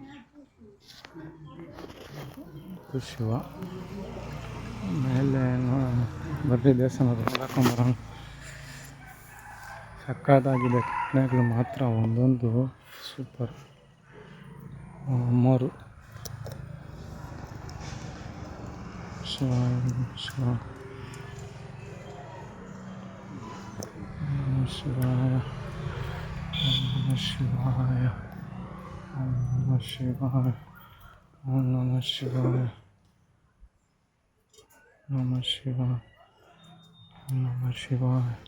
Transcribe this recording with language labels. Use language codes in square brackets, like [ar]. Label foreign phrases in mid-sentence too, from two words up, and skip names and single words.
[kn] ಶಿವ ಮೇಲೆ ಬರ್ರಿ ದೇವಸ್ಥಾನ ನೋಡ್ಕೊಂಬರೋಣ. ಸಕ್ಕತ್ತಾಗಿದೆ. ಕೆತ್ತನೆಗಳು ಮಾತ್ರ ಒಂದೊಂದು ಸೂಪರ್. [sa] ಅಮ್ಮೋರು ಶಿವಾಯ ಶಿವ ಶಿವಾಯ ಶಿವಾಯ ಶಿವಾಯ ಓಂ ನಮಃ ಶಿವಾಯ ನಮಃ ಶಿವಾಯ ನಮಃ ಶಿವಾಯ